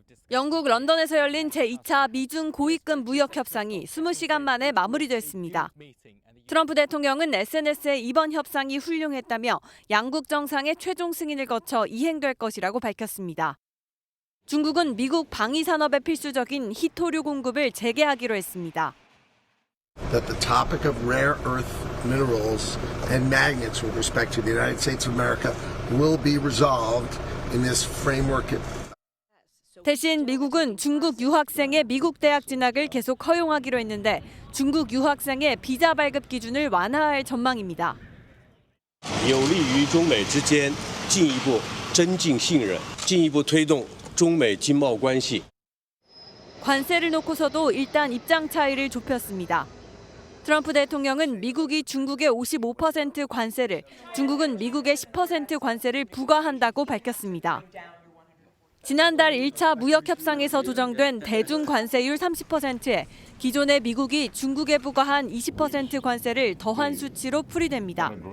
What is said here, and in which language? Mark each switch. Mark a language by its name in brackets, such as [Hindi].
[Korean] 영국 런던에서 열린 제2차 미중 고위급 무역 협상이 20시간 만에 마무리됐습니다. 트럼프 대통령은 SNS에 이번 협상이 훌륭했다며 양국 정상의 최종 승인을 거쳐 이행될 것이라고 밝혔습니다. 중국은 미국 방위 산업에 필수적인 히토류 공급을 재개하기로 했습니다. [English] That the topic of rare earth minerals and magnets with respect to the United States of America will be resolved in this framework. [Korean] 대신 미국은 중국 유학생의 미국 대학 진학을 계속 허용하기로 했는데 중국 유학생의 비자 발급 기준을 완화할 전망입니다. [Chinese] 有利于中美之间进一步增进信任，进一步推动中美经贸关系. [Korean] 관세를 놓고서도 일단 입장 차이를 좁혔습니다. 트럼프 대통령은 미국이 중국의 55% 관세를, 중국은 미국의 10% 관세를 부과한다고 밝혔습니다. 지난달 1차 무역 협상에서 조정된 대중 관세율 30%에 기존의 미국이 중국에 부과한 20% 관세를 더한 수치로 풀이됩니다.